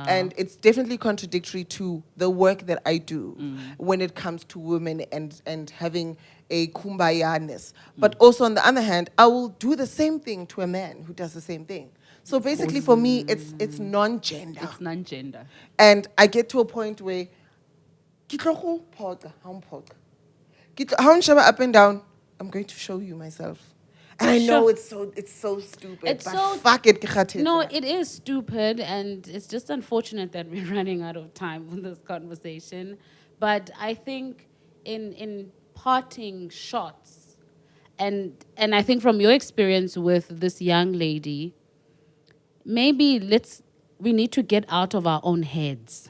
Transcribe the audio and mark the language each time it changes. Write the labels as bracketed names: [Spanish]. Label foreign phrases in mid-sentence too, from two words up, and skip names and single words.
[English] And it's definitely contradictory to the work that I do when it comes to women and having a kumbaya-ness. But also on the other hand, I will do the same thing to a man who does the same thing. So basically for me, it's non-gender. It's non-gender. And I get to a point where [Southern Sotho] ke tlo go phoqa, ha o mphoqa. Ha o nsheba [English] up and down, I'm going to show you myself. And I know Sure. it's so stupid. It's but so- fuck it, [Southern Sotho] ke kgathetse. [English] No, it is stupid, and it's just unfortunate that we're running out of time with this conversation. But I think in parting shots, and I think from your experience with this young lady, maybe we need to get out of our own heads.